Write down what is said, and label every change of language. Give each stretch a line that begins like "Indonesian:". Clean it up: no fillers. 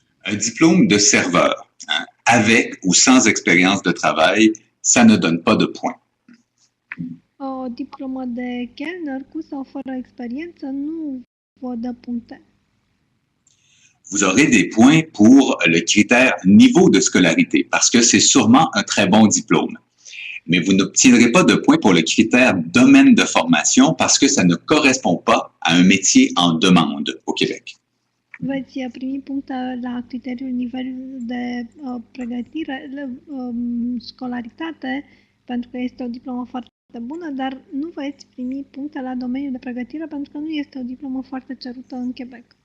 French: Un diplôme de serveur, hein, avec ou sans expérience de travail, ça ne donne pas de points.
Romanian: O diplomă de Kellner cu sau fără experiență nu vă dă puncte.
French: Vous aurez des points pour le critère niveau de scolarité, parce que c'est sûrement un très bon diplôme. Mais vous n'obtiendrez pas de points pour le critère domaine de formation, parce que ça ne correspond pas à un métier en demande au Québec.
Romanian: Veți primi puncte la criteriul nivelului de pregătire, școlaritate, pentru că este o diplomă foarte bună, dar nu veți primi puncte la domeniul de pregătire pentru că nu este o diplomă foarte cerută în Québec.